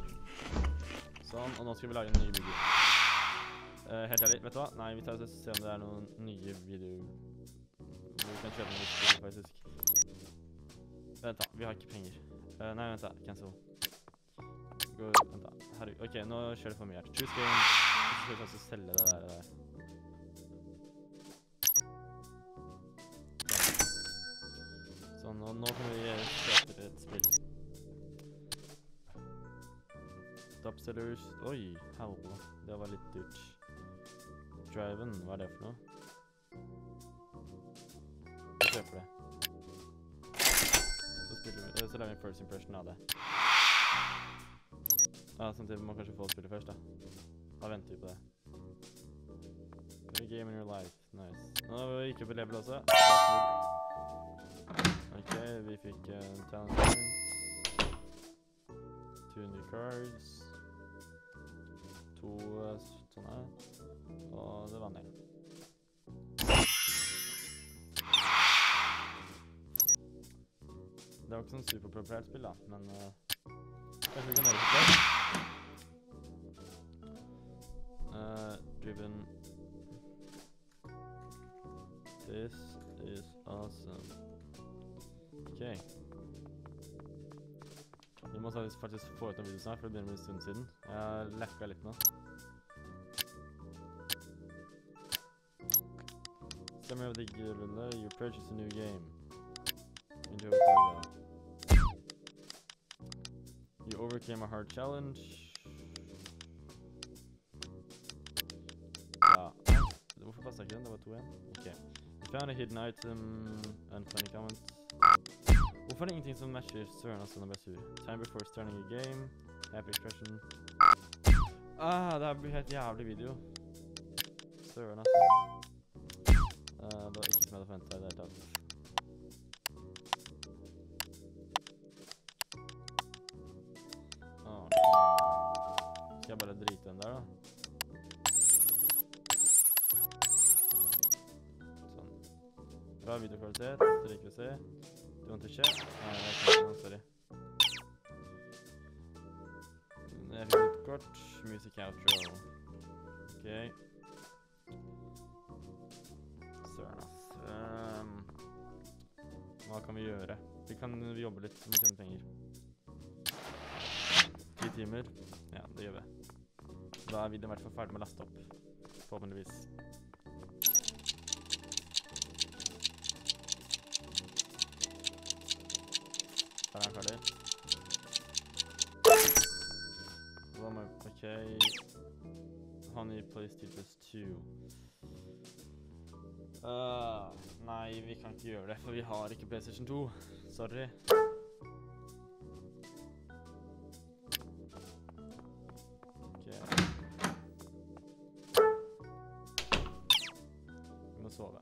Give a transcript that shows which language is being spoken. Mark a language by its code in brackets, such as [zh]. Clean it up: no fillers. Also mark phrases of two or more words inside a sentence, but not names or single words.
[no] Sånn, og nå skal vi lage en ny video. Helt ærlig, vet du hva? Nei, vi tar og ser om det er noen nye videoer hvor vi kan kjøpe en video faktisk. Vent da, vi har ikke penger. Nei, vent da, cancel. Vent da, herregud. Ok, nå kjører det for mye her. [en] Choose game. [no] Og så skal vi også selge det der. Sånn, og nå kan vi kjøpe et spill. [en] Topsellers. [no] Oi, helvete. Det var litt dyrt. Driven, hva er det for noe? Vi kjøper det. Så lager vi en [en] first impression [no] av det. Ja, samtidig må kanskje få spillet først da. Da venter vi på det. [en] Every game in your life. Nice. [no] Nå gikk vi på level også. Ok, vi fikk [en] talent point. 2 new cards. 2 sånne. [no] Og det var ned. Det var ikke sånn superpopulært spill da, men kanskje vi kan gjøre det på Driven. [en] This is awesome. Ok. [no] Vi må faktisk få ut noen videoer snart, for det begynner å bli en stund siden. Jeg har lekket litt nå. [en] Summary of the you purchase a new game. Enjoy the program. You overcame a hard challenge. [no] Ja. Hvorfor passet ikke den? Det var 2 igjen. [en] Ok. You found a hidden item. Unfunny comment. [no] Hvorfor er det ingenting som matcher søren altså når jeg blir sur? [en] Time before starting a game. Happy expression. [no] Ah, det her blir helt jævlig video. Søren altså. Det var ikke som jeg hadde forventet i det hele tatt. Skal jeg bare drite den der da? Sånn. Bra videokvalitet, det liker å se. [en] Du want to share? [no] Nei, jeg kan ikke noe, sorry. Jeg fikk litt kort. [en] Music outro. Ok. [no] Søren ass. Hva kan vi gjøre? Vi kan jobbe litt så vi tjener penger. 10 timer. Ja, det gjør vi. Da er vi i hvert fall ferdig med å laste opp. Forhåpentligvis. Der er han ferdig. Ok. [en] Honey plays Teachers 2. [no] Nei, vi kan ikke gjøre det, for vi har ikke PlayStation 2. [en] Sorry. Ok. [no] Vi må sove.